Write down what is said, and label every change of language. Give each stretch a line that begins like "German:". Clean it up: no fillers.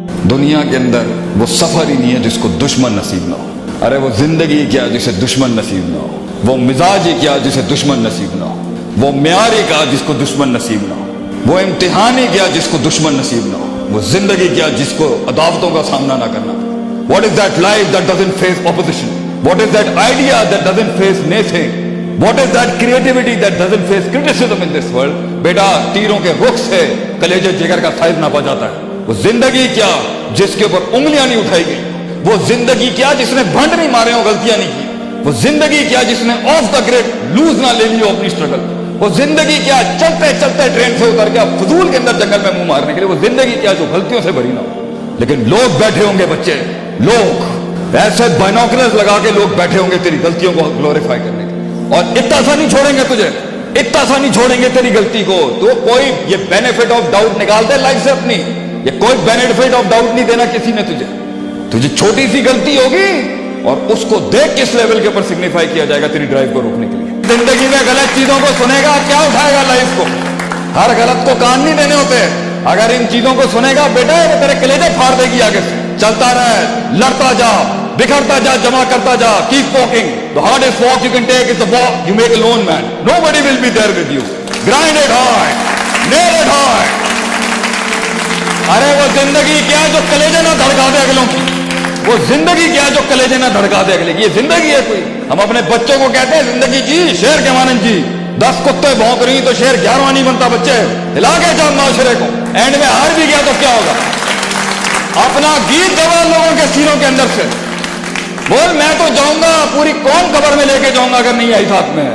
Urdu: دنیا کے اندر وہ سفر ہی نہیں ہے جس کو دشمن نصیب نہ ہو. ارے وہ زندگی کیا جسے دشمن نصیب نہ ہو. وہ مزاج ہی کیا جسے دشمن نصیب نہ ہو. وہ معیار ہی کیا جس کو دشمن نصیب نہ ہو. وہ امتحان ہی کیا جس کو دشمن نصیب نہ ہو. وہ زندگی کیا جس کو عداوتوں کا سامنا نہ کرنا پڑے.
English: What is that life that doesn't face opposition? What is that idea that doesn't face naysaying? What is that creativity that doesn't face criticism in this world?
Urdu: بیٹا تیروں کے رخ سے کلیجے جگر کا سائز ناپا جاتا ہے. وہ زندگی کیا جس کے اوپر انگلیاں نہیں اٹھائی گئی. وہ زندگی کیا جس نے بھنڈ نہیں مارے ہو, غلطیاں نہیں کی. وہ زندگی کیا جس نے آف دا گریڈ لوز نہ لے لی ہو اپنی اسٹرگل. وہ زندگی کیا چلتے چلتے ٹرین سے اتر گیا فضول کے اندر جنگل میں منہ مارنے کے لیے. وہ زندگی کیا جو غلطیوں سے بھری نہ ہو. لیکن لوگ بیٹھے ہوں گے بچے, لوگ ایسے بائنوکلرز لگا کے لوگ بیٹھے ہوں گے تیری غلطیوں کو گلوریفائی کرنے کے لیے, اور اتنا سا نہیں چھوڑیں گے تجھے, اتنا سا نہیں چھوڑیں گے تیری غلطی کو. تو کوئی یہ بینیفٹ آف ڈاؤٹ نکال دے لائف سے اپنی, یہ کوئی بینیفٹ آف ڈاؤٹ نہیں دینا کسی نے تجھے چھوٹی سی غلطی ہوگی اور اس کو دیکھ کس لیول کے اوپر سگنیفائی کیا جائے گا تیری ڈرائیو کو روکنے کے لیے. زندگی میں غلط چیزوں کو سنے گا کیا اٹھائے گا لائف کو. ہر غلط کو کان نہیں دینے ہوتے. اگر ان چیزوں کو سنے گا بیٹا وہ تیرے کلیجے پھاڑ دے گی آگے سے. چلتا رہے, لڑتا جا, بکھرتا جا, جمع کرتا جا.
English: keep walking. The hardest walk you can take is the walk you make alone, man. Nobody will be there with you. Grind it hard, nail it hard.
Urdu: ارے وہ زندگی کیا جو کلیجے نہ دھڑکا دے اگلوں کی. وہ زندگی کیا جو کلیجے نہ دھڑکا دے اگلے کی. یہ زندگی ہے کوئی. ہم اپنے بچوں کو کہتے ہیں زندگی جی شیر کے مانند جی. 10 کتے بھونک رہی تو شیر 11واں نہیں بنتا. بچے ہلا کے جاؤ معاشرے کو, اینڈ میں ہار بھی گیا تو کیا ہوگا. اپنا گیت گوا لوگوں کے سینوں کے اندر سے بول میں تو جاؤں گا پوری قوم قبر میں لے کے جاؤں گا اگر نہیں آئی ساتھ میں.